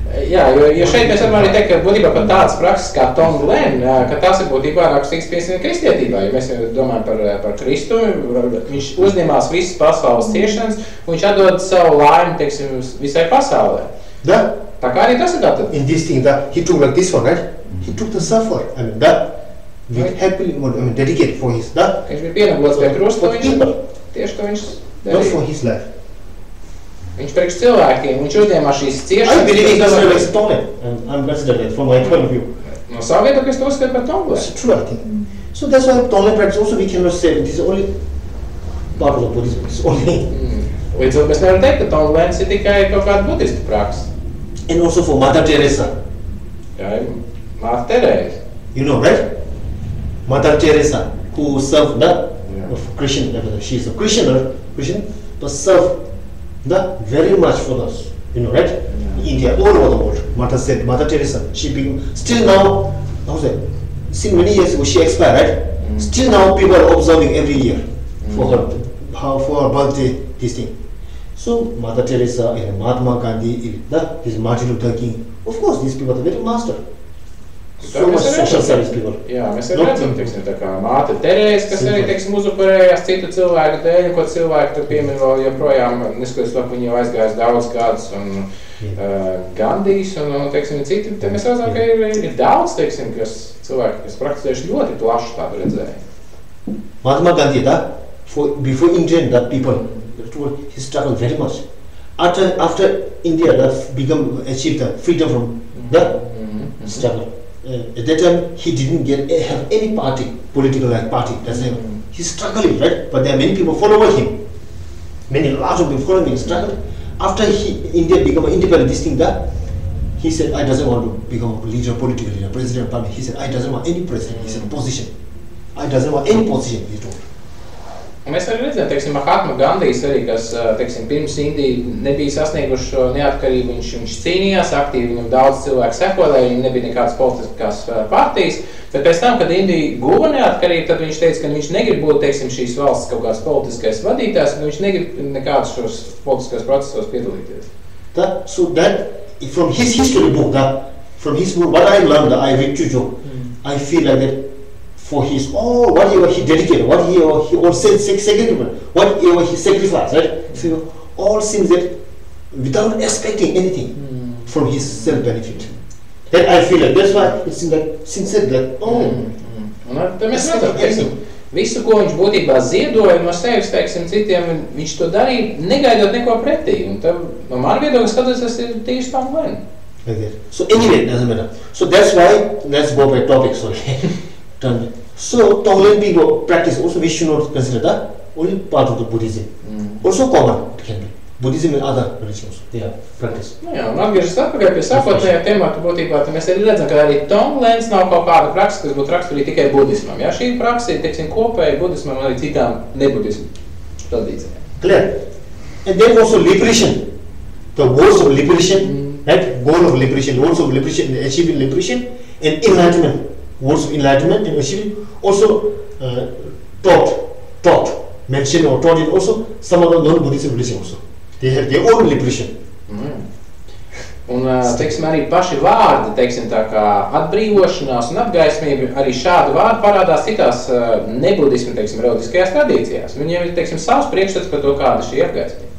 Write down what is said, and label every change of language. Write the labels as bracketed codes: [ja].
[lv] Jā, jo šeit mēs varam arī teikt, ka būtībā pat tādas prakses kā Tonglen, ka tās ir būtībā rakstīgs piesien kristietībā. Ja mēs domājam par Kristu, viņš uzņemās visas pasaules ciešanas, un viņš atdod savu laimi, teiksim, visai pasaulē. Tā kā arī tas ir tātad. [en] In this thing, he took like this one, right? He took the suffer. I mean, with happily, dedicated for his, [lv] Viņš bija pienablots pie krusta, tieši to viņš darīja. [en] Not for his life. [lv] Viņš priekš cilvēkiem, viņš uzņēmās šīs ciešanas. [en] I believe it's Tonglen, and I'm considering it from my point of view. [lv] No savu viedokļu es to uzskatu par Tonglen. [en] It's true, I think. So that's why Tonglen practice also we cannot say it is only part of the Buddhism. It's only. [lv] Līdz ar to mēs nevaram teikt, ka Tonglen ir tikai kaut kāda budistu praksa. [en] And also for Mother Teresa, [lv] Jā, Māte Terēza. [en] You know, right? Mother Teresa, who served the Christian, she is a Christian, but served the very much for us. You know, right? India, all over the world. Mother Teresa, she became, still now, how say, since many years ago she expired, right? Still now people are observing every year for her birthday, this thing. So Mother Teresa and Mahatma Gandhi, his Martin Luther King, of course these people are very master. So much social service people. [lv] Jā, mēs arī redzam, teiksim, tā kā Māte Terēza, kas arī, teiksim, uzupurējās citu cilvēku dēļ, ko cilvēku tur piemin vēl joprojām, neskatoties to, ka viņi jau aizgājis daudz gadus, un Gandijs, un teiksim, citi, te mēs redzam, ka ir daudz, teiksim, kas cilvēki, kas prakticējuši ļoti plašu tādu redzējumu. [en] Mahatma Gandhi, before Indian people, he struggled very much. After India achieved the freedom from the struggle. At that time, he didn't have any political party. That's why he's struggling, right? But there are many people following him. Lots of people following him, struggled. After India became independent, this thing he said, I doesn't want to become a leader, political leader, president, party. He said, I doesn't want any president. He said, position. I doesn't want any position, he told. [lv] Mēs arī redzam, teiksim, Mahatma Gandijs arī, kas, teiksim, pirms Indija nebija sasnieguši šo neatkarību, viņš cīnījās aktīvi, viņam daudz cilvēku sekoja, lai viņam nebija nekādas politiskās partijas, bet pēc tam, kad Indija guva neatkarību, tad viņš teica, ka viņš negrib būt, teiksim, šīs valsts kaut kāds politiskais vadītājs, un viņš negrib nekādus šos politiskos procesos piedalīties. [en] So that, from his history book, from his book, what I learned, I read to you, I feel like that for his whatever he dedicated, what he all sacrificed, whatever he sacrificed, right? So all seems that without expecting anything from his self-benefit. That I feel like that's why it seems like sincere, like [lv] Un tad mēs redzam, teiksim, visu, ko viņš būtībā ziedoja no sevis, teiksim, citiem, viņš to darīja, negaidot neko pretī. Un tad, no man viedokļa skatoties, tas ir tieši tā un vien. [en] So anyway, doesn't matter. So that's why, let's go by topic, sorry. So Tonglen people practice also, we should not consider that only part of the Buddhism. Also common it can be. Buddhism and other religions, they are practice. [lv] Jā, un atgriežas atpakaļ pie sākotnējā temata būtībā, tad mēs arī redzam, ka arī Tonglens nav kaut kāda praksa, kas būtu raksturīga tikai budismam. Jā, šī praksa ir, teiksim, kopēja budismam un arī citām nebudismu tradīcijām. [en] Clear. And then also liberation. The words of liberation, right? Goal of liberation, words of liberation, achieving liberation and enlightenment. Words of enlightenment and achieving also taught, mentioned or taught in also some of the non-Buddhist religion also. They have their own liberation. [lv] Un, teiksim, arī paši vārdi, teiksim, tā kā atbrīvošanās un atgaismība, arī šādi vārdi parādās citās nebudismu, teiksim, reliģiskajās tradīcijās. Viņiem ir, teiksim, savs priekšstats par to, kāda šī atgaismība.